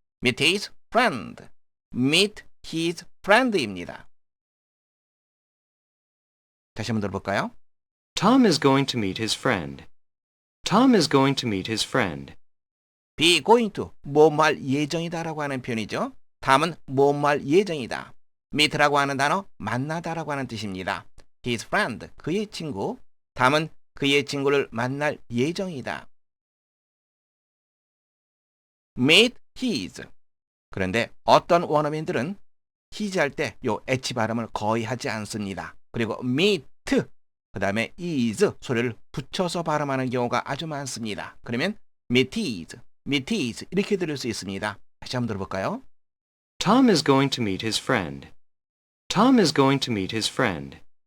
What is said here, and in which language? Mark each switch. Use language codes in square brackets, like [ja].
[en] meet his friend. meet his friend입니다. [ko] 다시 한번 들어볼까요? [en] Tom is going to meet his friend. Tom is going to meet his friend. be going to [ko] 뭐할 예정이다라고 하는 표현이죠. 다음은 뭐할 예정이다. meet라고 하는 단어 만나다라고 하는 뜻입니다. [en] his friend [ko] 그의 친구. 다음은 그의 친구를 만날 예정이다. [en] meet his. [ko] 그런데 어떤 원어민들은 his 할 때 요 h 발음을 거의 하지 않습니다. 그리고 meet 그 다음에 is 소리를 붙여서 발음하는 경우가 아주 많습니다. 그러면 [en] meet his [ko] 이렇게 들을 수 있습니다. 다시 한번 들어볼까요? [en] Tom is going to meet his friend. Tom is going to meet his friend.